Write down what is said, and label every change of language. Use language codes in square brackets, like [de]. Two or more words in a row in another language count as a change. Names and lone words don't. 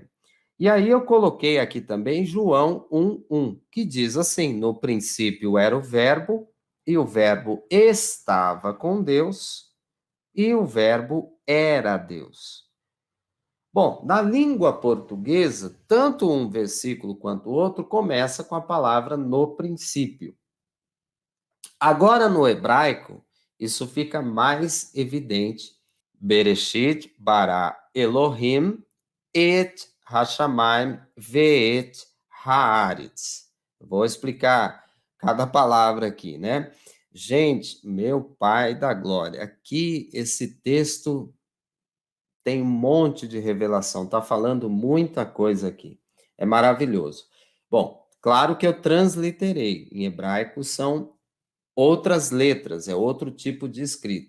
[pt] E aí eu coloquei aqui também João 1:1, que diz assim: no princípio era o Verbo, e o Verbo estava com Deus, e o Verbo era Deus. Bom, na língua portuguesa, tanto um versículo quanto o outro começa com a palavra no princípio. Agora, no hebraico, isso fica mais evidente. [he] בראשית ברא אלהים את השמים ואת הארץ. [pt] Vou explicar cada palavra aqui, né? Gente, meu Pai da glória, aqui esse texto tem um monte de revelação, está falando muita coisa aqui. É maravilhoso. Bom, claro que eu transliterei. Em hebraico são outras letras, é outro tipo de escrita.